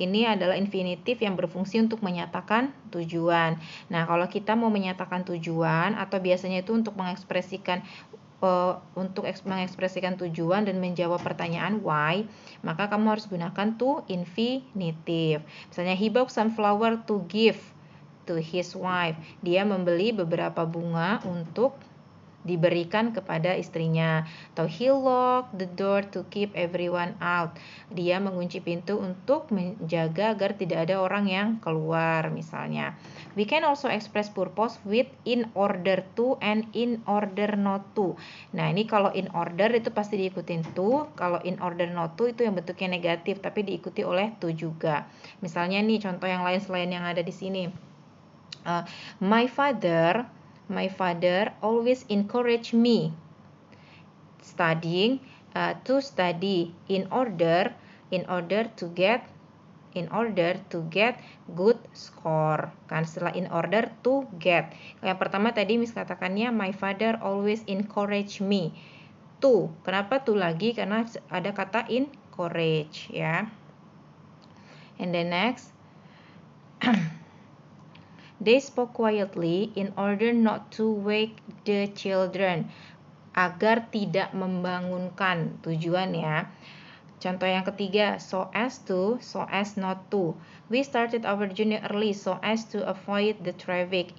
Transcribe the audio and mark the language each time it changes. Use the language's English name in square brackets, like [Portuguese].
[Indonesian] Ini adalah infinitive yang berfungsi untuk menyatakan tujuan. Nah, kalau kita mau menyatakan tujuan atau biasanya itu untuk mengekspresikan tujuan dan menjawab pertanyaan why, maka kamu harus gunakan to infinitive. Misalnya [English] he bought some flower to give to his wife. [Indonesian] Dia membeli beberapa bunga untuk diberikan kepada istrinya. Atau [English] he locked the door to keep everyone out. [Indonesian] Dia mengunci pintu untuk menjaga agar tidak ada orang yang keluar, misalnya. [English] We can also express purpose with in order to and in order not to. [Indonesian] Nah, ini kalau in order itu pasti diikutin to, kalau in order not to itu yang bentuknya negatif tapi diikuti oleh to juga. Misalnya nih contoh yang lain selain yang ada di sini. [English] My father always encourage me to study in order to get good score. [Indonesian] Kan setelah in order to get. Yang pertama tadi Miss katakannya [English] my father always encourage me. [Indonesian] To. Kenapa to lagi? Karena ada kata encourage, ya. [English] And then next, they spoke quietly in order not to wake the children. [Indonesian] Agar tidak membangunkan, tujuan ya. Contoh yang ketiga, [English] so as not to. We started our journey early so as to avoid the traffic.